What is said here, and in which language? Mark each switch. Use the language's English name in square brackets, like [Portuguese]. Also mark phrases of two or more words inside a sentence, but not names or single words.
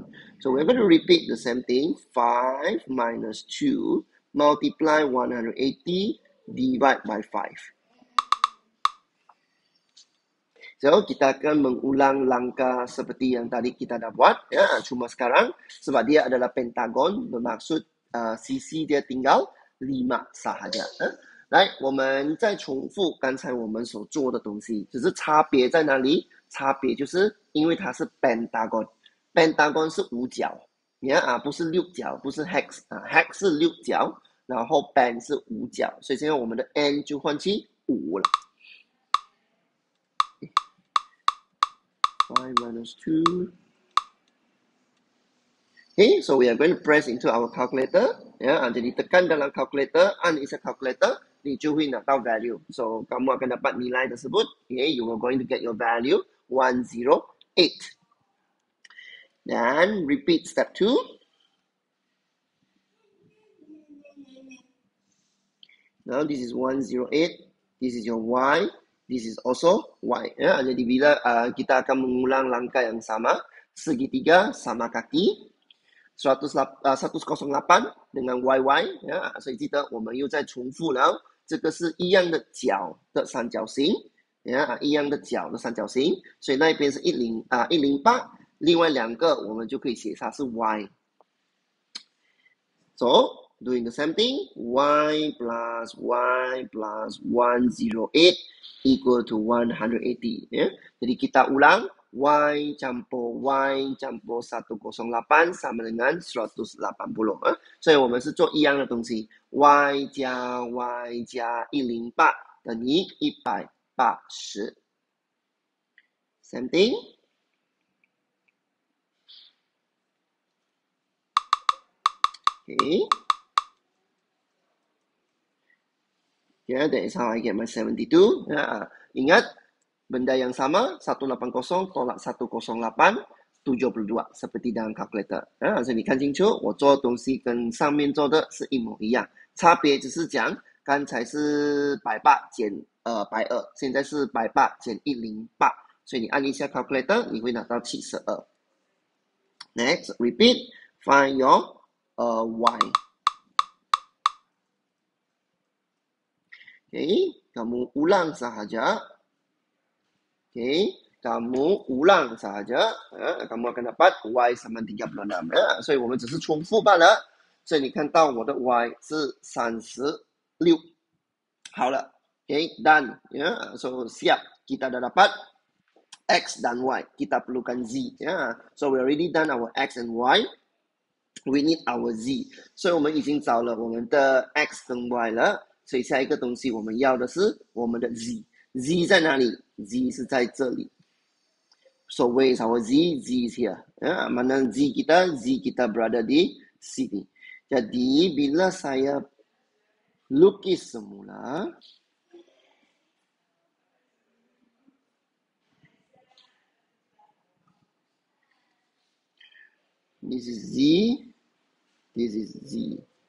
[English] So we're going to repeat the same thing. 5 minus 2 multiply 180 divide by 5. So, [Malay] kita akan mengulang langkah seperti yang tadi kita dah buat. Cuma sekarang, sebab dia adalah pentagon, bermaksud sisi dia tinggal 5 sahaja. [Chinese] 来，我们再重复刚才我们所做的东西，只是差别在哪里？差别就是因为它是 pentagon，pentagon 是5角，不是6角，不是 hex，hex 是6角，然后 pen 是5角，所以现在我们的 n 就换去5了。 [English] 5 minus 2. Okay, so we are going to press into our calculator. [Malay] Jadi tekan dalam calculator, [Chinese] 按一下 calculator, 你就会拿到 value. [Malay] So, kamu akan dapat nilai tersebut. [English] Okay, you are going to get your value 108. Then repeat step 2. Now this is 108. This is your y. This is also y. [Malay] Jadi bila kita akan mengulang langkah yang sama, segitiga sama kaki, 108 dengan YY [Chinese] 所以记得我们又再重复了，这个是一样的角的三角形一样的角的三角形，所以那边是108，另外两个我们就可以写它是 Y。 [English] So, doing the same thing, y plus 108 equal to 180. [Malay] Jadi kita ulang, y campur 108 sama dengan 180. [Chinese] 所以我们是做一样的东西 y 加 108 等于180. [English] Same thing. Okay. Yeah, that is how I get my 72. [Malay] Ingat, benda yang sama, 180 tolak 108, 72, seperti dalam calculator. [Chinese] 所以你看清楚，我做的东西跟上面做的是一模一样，差别只是讲，刚才是180减120，现在是180减108，所以你按一下 calculator， 你会拿到 72。 [English] Next, repeat, find your y. [Malay] Okay, kamu ulang sahaja. Okay, kamu ulang sahaja. Kamu akan dapat y sama 36. [Chinese] 所以我们只是重复罢了。所以你看到我的 y 是36。好了 [English] okay, done. [Malay] So siap, kita dah dapat x dan y. Kita perlukan z. [English] So we already done our x and y. We need our z. [Chinese] 所以我们已经找了我们的 x 跟 y 了。所以下一个东西我们要的是我们的 z。z 在哪里 ？z 是在这里。 [English] So where is our z? Z is here. [Malay] Mana z kita? Z kita berada di sini. Jadi bila saya lukis semula, [English] this is z, this is z.